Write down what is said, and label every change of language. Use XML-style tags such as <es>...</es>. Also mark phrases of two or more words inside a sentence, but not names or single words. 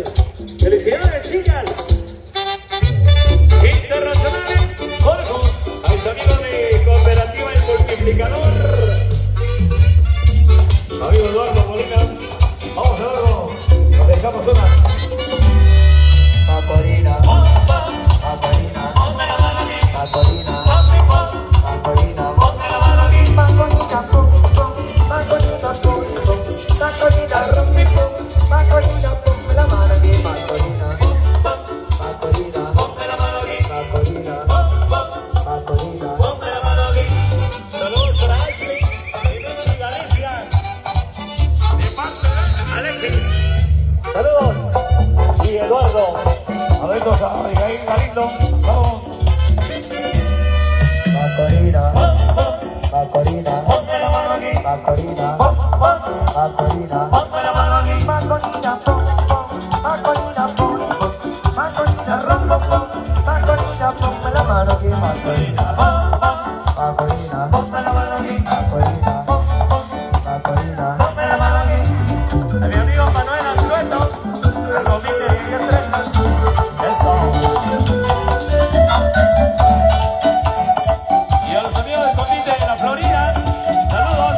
<es>Felicidades, chicas internacionales. Jorgos, a mis amigos de Cooperativa El Multiplicador. Amigo Eduardo Molina. Vamos, Eduardo. Nos dejamos una. Macorina, Macorina, Macorina, Macorina, Macorina, pum, pum, Macorina, pum, pum, Macorina, rompe, pum, Macorina, pum, la mano aquí, Macorina, Macorina, Macorina, Macorina, Saludos para Ashley, y Galicia. De parte de Alexis. Saludos. Y Eduardo. Atentos a Abigail Galindo. Vamos. Macorina, Macorina, Macorina, Macorina, Macorina, pum, pum, Macorina, pum, pum, Macorina, rompo, pum, Macorina, pum, la mano aquí, Macorina, Macorina, ponme la mano aquí, Macorina, Macorina, ponme la mano aquí. A mi amigo Manuel Anzueto, el comité de 3. Eso. Y a los amigos del comité de la Florida, saludos.</es>